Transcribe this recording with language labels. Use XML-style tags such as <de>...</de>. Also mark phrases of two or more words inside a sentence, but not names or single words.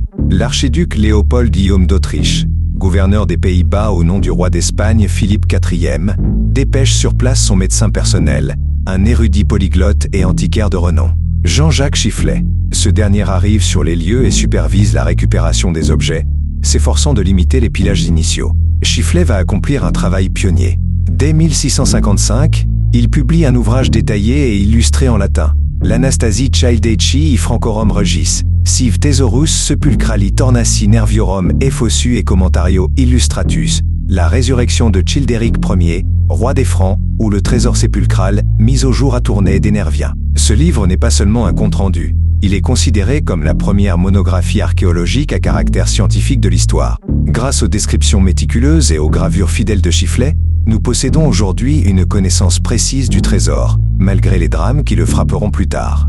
<fr>L'archiduc Léopold Guillaume d'Autriche, gouverneur des Pays-Bas au nom du roi d'Espagne Philippe IV, dépêche sur place son médecin personnel, un érudit polyglotte et antiquaire de renom, Jean-Jacques Chifflet. Ce dernier arrive sur les lieux et supervise la récupération des objets, s'efforçant de limiter les pillages initiaux. Chifflet va accomplir un travail pionnier. Dès 1655, il publie un ouvrage détaillé et illustré en latin, l'Anastasie Childeici Francorum Regis, Sive Thesaurus Sepulcrali Tornaci Nerviorum Effossu et Commentario Illustratus, La résurrection de Childéric Ier, roi des Francs, ou le trésor sépulcral, mis au jour à Tournai des Nerviens. Ce livre n'est pas seulement un compte-rendu, il est considéré comme la première monographie archéologique à caractère scientifique de l'histoire. Grâce aux descriptions méticuleuses et aux gravures fidèles de Chifflet, nous possédons aujourd'hui une connaissance précise du trésor, malgré les drames qui le frapperont plus tard.</fr>